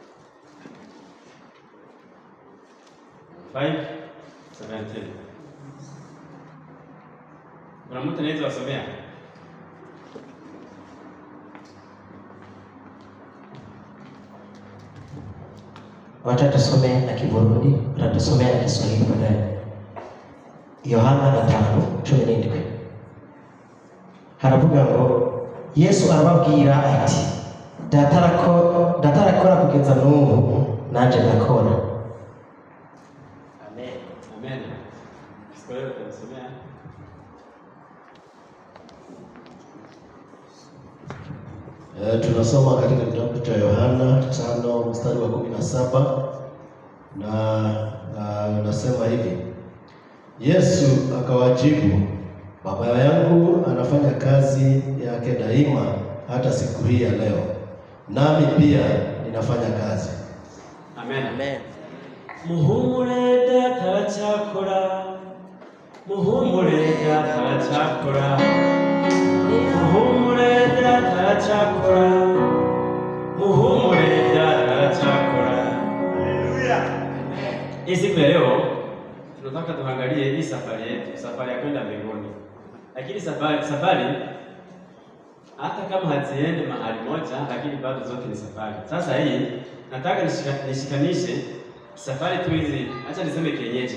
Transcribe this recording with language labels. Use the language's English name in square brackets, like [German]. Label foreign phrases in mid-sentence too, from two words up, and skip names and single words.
[Swahili] 5:17. Kuna mtu anaweza kusomea? Watatusomea na Kiburundi, watatusomea na Kiswahili baadaye. [Rundi] Yohana 5:17 haravuga ngo Yesu arababwira ati datarakora kugeza n'ubu nanje ndakora. [Swahili] Amen. Amen. Kiswahili tutasomea. Tunasoma katika kitabu cha Yohana 5:17 na nasema hivi: Yesu akawajibu, Baba yangu anafanya kazi yake daima hata siku hii ya leo, nami pia ninafanya kazi. Amen. Amen. [Rundi] Muhumure data cyakora, muhumure data cyakora, muhumure data cyakora, muhumure data cyakora. [Swahili] Haleluya. Siku ya leo tunataka tuangalie hii safari yetu, safari ya kwenda mbinguni. Lakini safari hata kama haziende mahali moja, lakini bado zote ni safari. Sasa hii nataka nishikanishe safari tu hizi, acha niseme kienyeji.